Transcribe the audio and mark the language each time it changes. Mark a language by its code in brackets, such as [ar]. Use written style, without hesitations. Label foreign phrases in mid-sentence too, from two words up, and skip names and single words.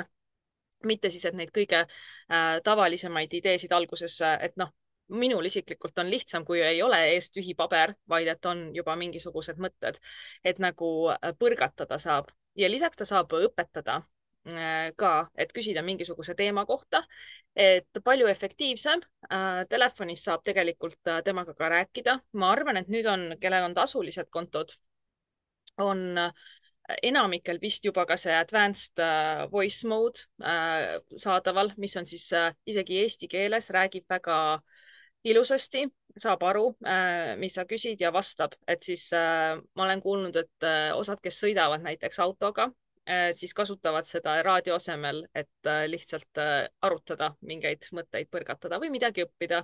[et] mitte siis, et neid kõige tavalisemaid ideesid alguses, et noh, minul isiklikult on lihtsam, kui ei ole ees tühi paber, vaid et on juba mingisugused mõtted, et nagu põrgatada saab ja lisaks ta saab õpetada ka, et küsida mingisuguse teema kohta, et palju efektiivsem. Telefonis saab tegelikult temaga ka rääkida. ma arvan, et nüüd on, kellel on tasulised kontod, on enamikel vist juba ka see [en] advanced voice mode [et] saadaval, mis on siis isegi eesti keeles, räägib väga ilusasti, saab aru, mis sa küsid ja vastab, et siis ma olen kuulnud, et osad, kes sõidavad näiteks autoga, siis kasutavad seda raadio asemel, et lihtsalt arutada mingeid mõtteid, põrgatada või midagi õppida.